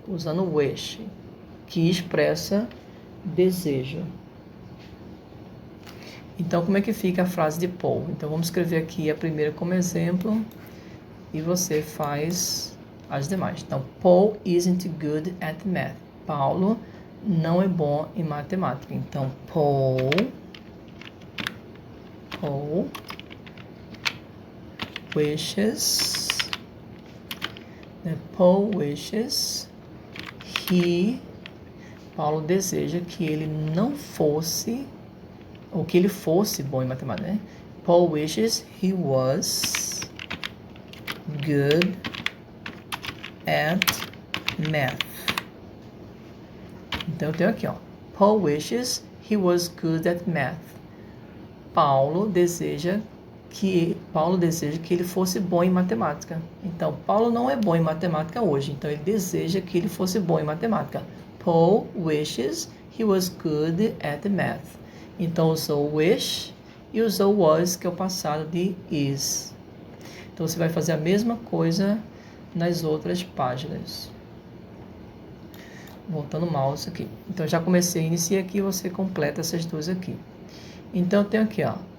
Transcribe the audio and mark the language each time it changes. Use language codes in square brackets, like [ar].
[pt] Usando o wish, que expressa desejo. Então, como é que fica a frase de Paul? Então, vamos escrever aqui a primeira como exemplo e você faz as demais. [en] Então, Paul isn't good at math. [pt] Paulo não é bom em matemática. Então, [en] Paul wishes, [pt] né? [en] Paul wishes [pt] Paulo deseja que ele não fosse, ou que ele fosse bom em matemática, né? [en] Paul wishes he was good at math. [pt] Então eu tenho aqui, ó. [en] Paul wishes he was good at math. [pt] Paulo deseja que ele fosse bom em matemática. Então, Paulo não é bom em matemática hoje. Então, ele deseja que ele fosse bom em matemática. [en] Paul wishes he was good at math. [pt] Então, usou wish e usou was, que é o passado de is. Então, você vai fazer a mesma coisa nas outras páginas. Voltando o mouse aqui. Então, já comecei, iniciei aqui, você completa essas duas aqui. Então, eu tenho aqui, ó.